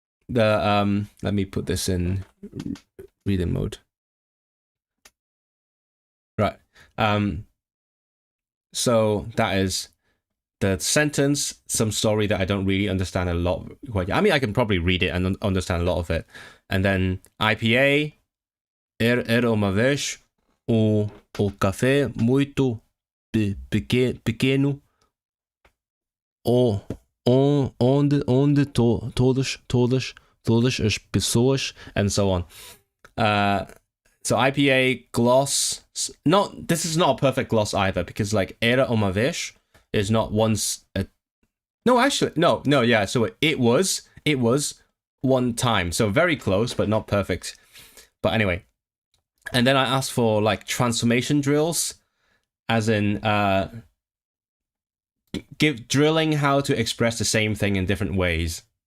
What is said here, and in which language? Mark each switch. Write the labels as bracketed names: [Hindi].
[English] The let me put this in reading mode. Right. So that is the sentence, some story that I don't really understand a lot. I mean, I can probably read it and understand a lot of it. And then IPA, [Portuguese] era uma vez o café muito pequeno, onde todas as pessoas, [English] and so on. So IPA gloss, this is not a perfect gloss either, because like [Portuguese] era uma vez [English] is not once yeah, so it was one time, so very close but not perfect. But anyway, and then I asked for like transformation drills, as in drilling how to express the same thing in different ways.